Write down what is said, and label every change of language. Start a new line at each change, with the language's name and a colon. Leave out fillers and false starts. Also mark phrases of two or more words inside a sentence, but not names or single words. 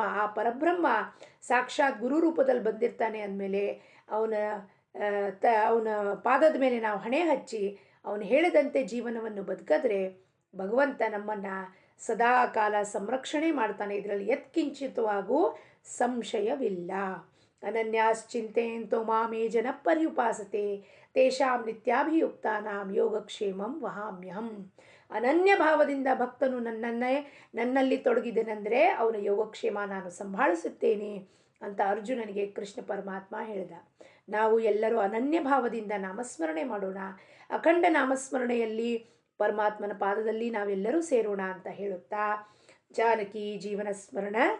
Kannada: ಆ ಪರಬ್ರಹ್ಮ ಸಾಕ್ಷಾತ್ ಗುರು ರೂಪದಲ್ಲಿ ಬಂದಿರ್ತಾನೆ ಅಂದಮೇಲೆ ಅವನ ಪಾದದ ಮೇಲೆ ನಾವು ಹಣೆ ಹಚ್ಚಿ ಅವನು ಹೇಳಿದಂತೆ ಜೀವನವನ್ನು ಬದುಕಿದ್ರೆ ಭಗವಂತ ನಮ್ಮನ್ನು ಸದಾ ಕಾಲ ಸಂರಕ್ಷಣೆ ಮಾಡ್ತಾನೆ. ಇದರಲ್ಲಿ ಯತ್ಕಿಂಚಿತವಾಗೂ ಸಂಶಯವಿಲ್ಲ.
Sanskrit: ಅನನ್ಯಾಶ್ಚಿಂತೆಯಂತೋ ಮಾಮೇ ಜನ ಪರ್ಯುಪಾಸತೆ ತೇಷಾಂ ನಿತ್ಯಾಭಿಯುಕ್ತಾನಾಂ ಯೋಗಕ್ಷೇಮಂ ವಹಾಮ್ಯಹಂ.
Kannada: ಅನನ್ಯ ಭಾವದಿಂದ ಭಕ್ತನು ನನ್ನಲ್ಲಿ ತೊಡಗಿದನೆಂದರೆ ಅವನ ಯೋಗಕ್ಷೇಮ ನಾನು ಸಂಭಾಳಿಸುತ್ತೇನೆ ಅಂತ ಅರ್ಜುನನಿಗೆ ಕೃಷ್ಣ ಪರಮಾತ್ಮ ಹೇಳಿದ. ನಾವು ಎಲ್ಲರೂ ಅನನ್ಯ ಭಾವದಿಂದ ನಾಮಸ್ಮರಣೆ ಮಾಡೋಣ. ಅಖಂಡ ನಾಮಸ್ಮರಣೆಯಲ್ಲಿ ಪರಮಾತ್ಮನ ಪಾದದಲ್ಲಿ ನಾವೆಲ್ಲರೂ ಸೇರೋಣ ಅಂತ ಹೇಳುತ್ತಾ,
Sanskrit: ಜಾನಕಿ ಜೀವನ ಸ್ಮರಣ.